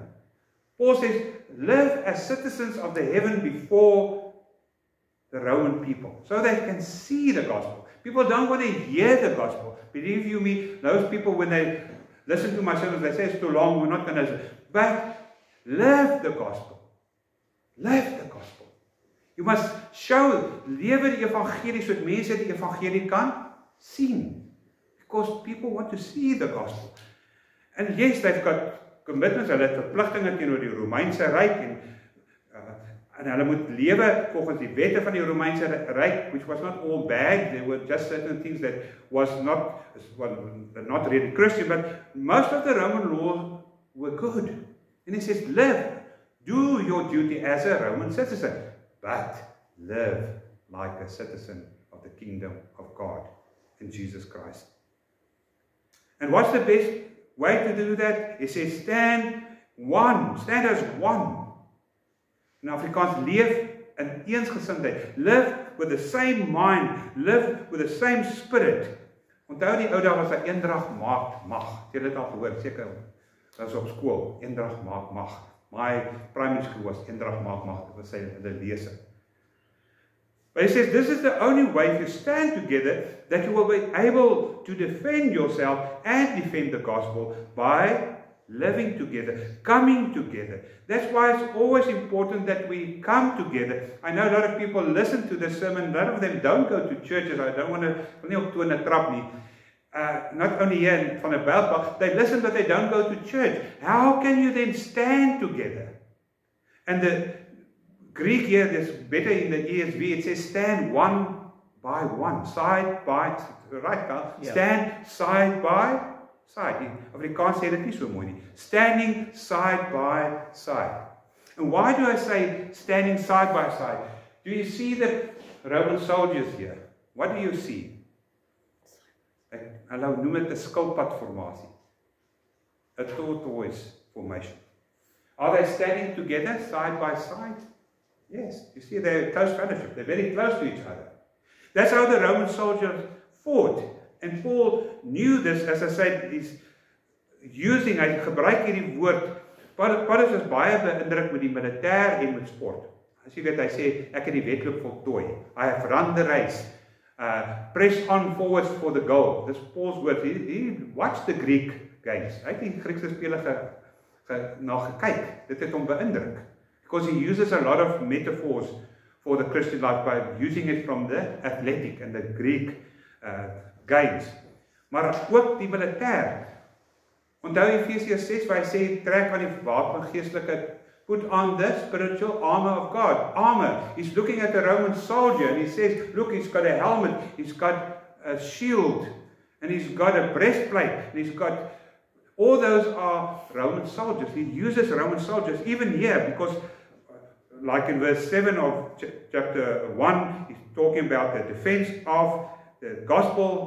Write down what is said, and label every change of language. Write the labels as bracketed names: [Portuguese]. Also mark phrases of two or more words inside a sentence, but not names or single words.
[English] Paul says, live as citizens of the heaven before the Roman people, so they can see the gospel. People don't want to hear the gospel. Believe you me, those people, when they listen to my sermons, they say it's too long, we're not going to listen. But live the gospel. Live the gospel. You must show, [Afrikaans] lewe die evangelie, so dat mense die evangelie kan sien. [English] Because people want to see the gospel. And yes, they've got commitments, [Afrikaans] hulle het verpligtinge teenoor die Romeinse Ryk en hulle moet lewe volgens die wette van die Romeinse Ryk, [English] which was not all bad. There were just certain things that was not really Christian, but most of the Roman laws were good. And he says, live, do your duty as a Roman citizen, but live like a citizen of the kingdom of God in Jesus Christ. And what's the best way to do that? He says, stand as one. [Afrikaans] In Afrikaans, leef in eensgesindheid. [English] Live with the same mind, live with the same spirit. [Afrikaans] Onthou die ou dae was daar eendrag maak mag. Jy het dit al gehoor, seker. Dat was op skool, eendrag maak mag. My [English] primary school [Afrikaans] was eendrag maak mag. Dit was sy lese. [English] But he says, this is the only way to stand together that you will be able to defend yourself and defend the gospel by living together, coming together. That's why it's always important that we come together. I know a lot of people listen to this sermon, a lot of them don't go to churches. I don't want to, [Afrikaans] nie op toe in 'n trap nie. [English] Not only here in Van der Bijlpark, they listen but they don't go to church. How can you then stand together? And the Greek here, is better in the ESV, it says stand one by one, side by, right now, stand side by side. [Afrikaans] In Afrikaans sê dit nie so mooi nie. [English] Standing side by side. And why do I say standing side by side? Do you see the Roman soldiers here? What do you see? [Afrikaans] Hulle noem dit 'n skilpadformasie. [English] A tortoise formation. Are they standing together side by side? Yes, you see they're close fellowship. They're very close to each other. That's how the Roman soldiers fought. And Paul knew this, as I said, he's using, [Afrikaans] hy gebruik hierdie woord. Paulus is baie beïndruk met die militêr en met sport. As jy weet, hy sê, ek het die wedloop voltooi. [English] I have run the race. Press on forwards for the goal. This Paul's word. He watched the Greek games. [Afrikaans] Hy het die Griekse spele na gekyk. Dit het hom beïndruk. [English] Because he uses a lot of metaphors for the Christian life by using it from the athletic and the Greek games. [Afrikaans] Maar ook die militêr. Onthou Efesiërs 6 waar hy sê, trek aan die wapen geestelike, [English] put on the spiritual armor of God. Armor. He's looking at the Roman soldier and he says, look, he's got a helmet, he's got a shield, and he's got a breastplate, and he's got, all those are Roman soldiers. He uses Roman soldiers even here because like in verse 7 of chapter 1, he's talking about the defense of the gospel.